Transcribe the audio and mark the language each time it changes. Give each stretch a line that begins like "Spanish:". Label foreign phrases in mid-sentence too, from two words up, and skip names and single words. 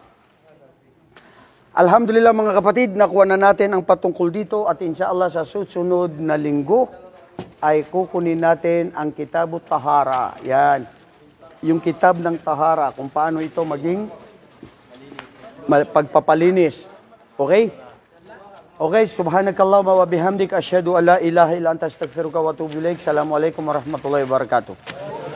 Filipino: Alhamdulillah mga kapatid, nakuha na natin ang patungkol dito at inshallah sa susunod na linggo ay kukunin natin ang Kitabut Tahara. Yan. Yung kitab ng Tahara, kung paano ito maging pagpapalinis. Okay?
Arabic: Okay, سبحانك اللهم وبحمدك أشهد أن لا إله إلا أنت أستغفرك وأتوب إليك. السلام عليكم ورحمة الله وبركاته.